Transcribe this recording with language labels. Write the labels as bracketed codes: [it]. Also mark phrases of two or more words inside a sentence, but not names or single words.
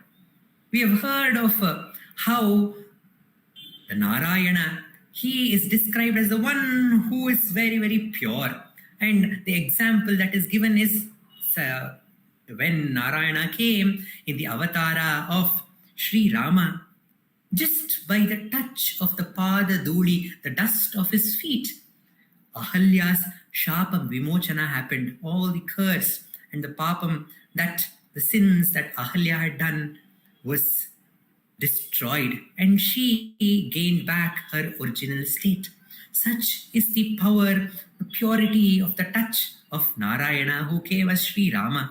[en] We have heard of how the Narayana, he is described as the one who is very, very pure. And the example that is given is when Narayana came in the avatara of Sri Rama, just by the touch of the [sa] pada dhuli, [en] the dust of his feet, [sa] Ahalya's shapam vimochana happened. [en] All the curse and the papam, that the sins that Ahalya had done, was destroyed, and she gained back her original state. Such is the power, the purity of the touch of Narayana who came as Sri Rama.